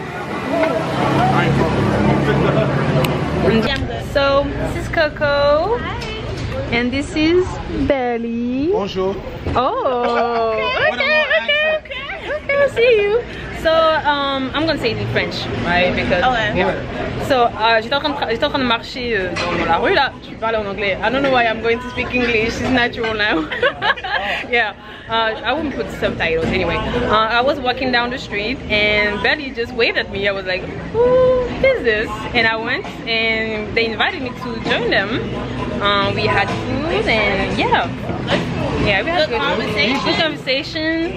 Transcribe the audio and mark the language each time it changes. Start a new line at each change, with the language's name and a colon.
English: I ain't fucking. So this is Coco. And this is Belly.
French: Bonjour.
English: Oh, okay, I see you. So, I'm gonna say it in French, right? Because, yeah.
French: So, j'étais en train de marcher dans la rue là. Je parlais en anglais.
English: I don't know why I'm going to speak English. It's natural now. Yeah. I wouldn't put subtitles anyway. I was walking down the street and Belly just waved at me. I was like, who is this? And I went and they invited me to join them. We had food and yeah, we had good conversation.